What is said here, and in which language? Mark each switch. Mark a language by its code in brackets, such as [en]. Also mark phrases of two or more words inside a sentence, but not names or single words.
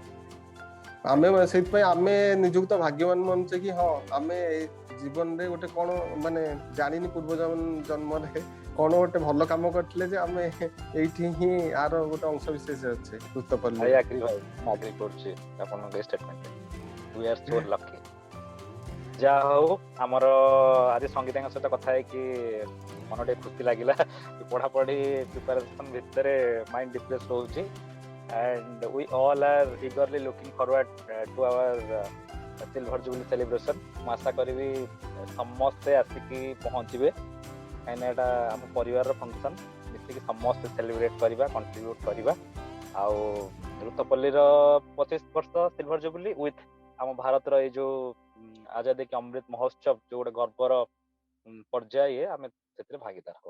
[or] ଆମେ ସେଇଥିପାଇଁ ଆମେ ନିଜକୁ ତ ଭାଗ୍ୟବାନ ମାନୁଛେ କି ହଁ ଆମେ ଜୀବନରେ ଗୋଟେ କଣ ମାନେ ଜାଣିନି ପୂର୍ବ ଜନ୍ମରେ କଣ ଗୋଟେ ଭଲ କାମ କରିଥିଲେ ଯେ ଆମେ ଏଇଠି ହିଁ ଆର ଗୋଟେ ଅଂଶ ବିଶେଷ ଅଛି ଋତୁପଲ୍ଲୀ। [en] I agree [or] ଭାଇ, ମୁଁ agree କରୁଛି ଆପଣଙ୍କ ଏଇ ଷ୍ଟେଟମେଣ୍ଟ। [en] We are so lucky। [or] ଯାହା ହଉ ଆମର ଆଜି ସଙ୍ଗୀତଙ୍କ ସହିତ କଥା ହେଇକି ମନ ଟିକେ ଖୁସି ଲାଗିଲା। ପଢାପଢି ପ୍ରିପାରେସନ ଭିତରେ [en] mind depress [or] ରହୁଛି, [en] and we all are eagerly looking forward to our silver jubilee celebration। [or] ମୁଁ ଆଶା କରିବି ସମସ୍ତେ ଆସିକି ପହଞ୍ଚିବେ, କାହିଁକିନା ଏଇଟା ଆମ ପରିବାରର ଫଙ୍କସନ, ମିଶିକି ସମସ୍ତେ ସେଲିବ୍ରେଟ କରିବା, କଣ୍ଟ୍ରିବ୍ୟୁଟ କରିବା। ଆଉ ଋତୁପଲ୍ଲୀର 25 ବର୍ଷ [en] silver jubilee with [or] ଆମ ଭାରତର ଏଇ ଯୋଉ ଆଜାଦି କି ଅମୃତ ମହୋତ୍ସବ, ଯୋଉ ଗୋଟେ ଗର୍ବର ପର୍ଯ୍ୟାୟ, ଆମେ ସେଥିରେ ଭାଗିଦାର ହବା।